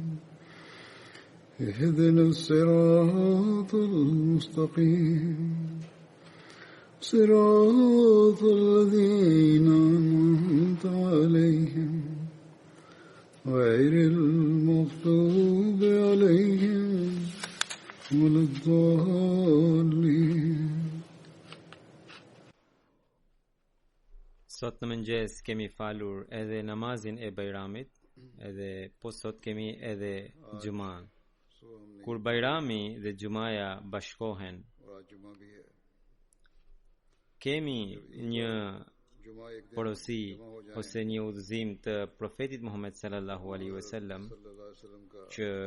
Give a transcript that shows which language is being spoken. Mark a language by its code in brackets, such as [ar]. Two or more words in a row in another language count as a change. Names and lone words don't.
[ar] اهدنا الصراط المستقيم صراط الذين أنعمت عليهم غير المغضوب عليهم ولا الضالين. [sq] Sot në mëngjes kemi falur edhe namazin e Bajramit, edhe po sot kemi edhe Gjuman. Kur Bajrami dhe Gjumaja bashkohen, kemi një porosi ose një udhëzim të profetit Muhammed [ar] صلى الله عليه وسلم [sq] që